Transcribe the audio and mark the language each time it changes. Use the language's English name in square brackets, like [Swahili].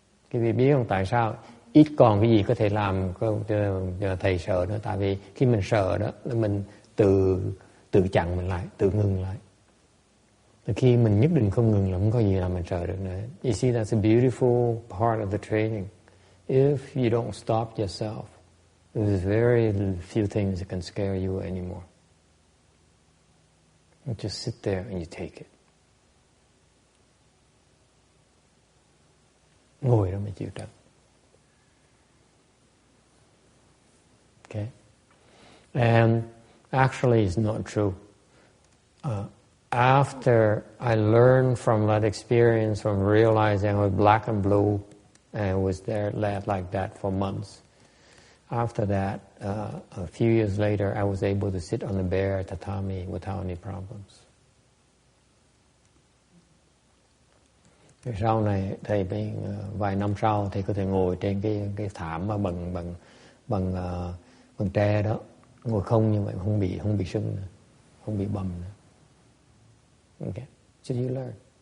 [Vietnamese] Cái vì biết không tại sao ít còn cái gì có thể làm cho thầy sợ nữa, tại vì khi mình sợ đó là mình tự chặn mình lại, tự ngừng lại. Khi mình nhất định không ngừng là không có gì làm mình sợ được nữa. [English] You see, that's a beautiful part of the training. If you don't stop yourself, there's very few things that can scare you anymore. You just sit there and you take it. [Vietnamese] Ngồi đó mà chịu trận. [English] Okay? And actually it's not true. After I learned from that experience, from realizing I was black and blue, and I was there like that for months. After that, a few years later, I was able to sit on the bare tatami without any problems. [Vietnamese] Rồi sau này thầy vài năm sau thầy có thể ngồi trên cái thảm mà bằng tre đó, ngồi không như vậy không bị sưng nữa, không bị bầm nữa. Okay. [English] So you learn.